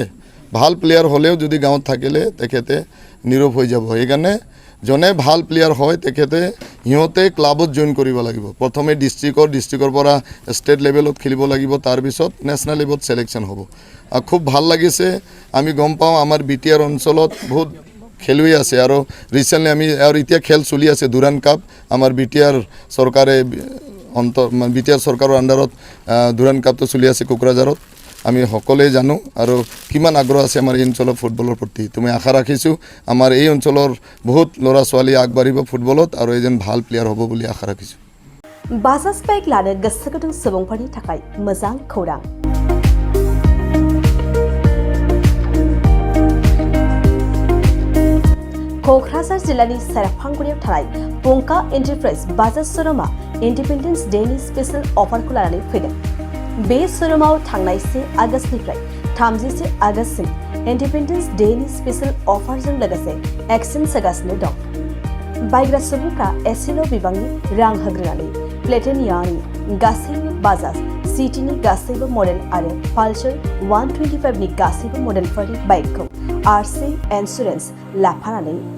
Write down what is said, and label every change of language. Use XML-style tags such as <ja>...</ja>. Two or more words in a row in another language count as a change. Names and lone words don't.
<as>ভাল প্লেয়াৰ হ'লেও যদি গাঁৱত থাকিলে তেখেতে নীৰৱ হৈ যাব সেইকাৰণে জনে ভাল প্লেয়াৰ হয় তেখেতে সিহঁতে</as> <en>club join</en> <as>কৰিব লাগিব প্ৰথমে ডিষ্ট্ৰিক্টৰ পৰা</as> <en>state level</en> <as>খেলিব লাগিব তাৰপিছত</as> <en>national level</en> <as>ছিলেকশ্যন হ'ব খুব ভাল লাগিছে আমি গম পাওঁ আমাৰ BTR অঞ্চলত বহুত খেলুৱৈ আছে আৰু ৰিচেণ্টলি আমি আৰু এতিয়া খেল চলি আছে দুৰাণ কাপ আমাৰ BTR চৰকাৰে BTR চৰকাৰৰ আণ্ডাৰত দুৰাণ কাপটো চলি আছে কোকৰাঝাৰত আমি সকলোৱে জানো আৰু কিমান আগ্ৰহ আছে আমাৰ এই অঞ্চলৰ ফুটবলৰ প্ৰতি তুমি আশা ৰাখিছোঁ আমাৰ এই অঞ্চলৰ বহুত ল'ৰা ছোৱালী আগবাঢ়িব ফুটবলত আৰু এজন ভাল প্লেয়াৰ হ'ব বুলি আশা ৰাখিছোঁ</as> <brx>बाजाज बाइक लानो गोसो गुदुं सुबुंफोरनि थाखाय मोजां खौरां क'क्राझार जिल्लानि सेरफांगुरियाव थानाय पंका एन्टारप्राइज बाजाज शोरूमा</brx> <en>independence day special offer</en> <brx>लानानै फैदों बे शोरूमाव थांनाय 1 आगस्तनिफ्राय 30 आगस्तसिम</brx> <en>independence day special offer</en> <brx>लोगोसे एक्सचेन्ज होगासिनो दं बायग्रा सुबुंफ्रा एसेल' बिबांनि रां होग्रोनानै प्लेटिनियानि गासैबो बाजाज सिटीनि गासैबो मडेल आरो पालसार 125 नि गासैबो मडेलफोरनि बाइकखौ</brx> <en>RC insurance</en> <brx>लाफानानै</brx>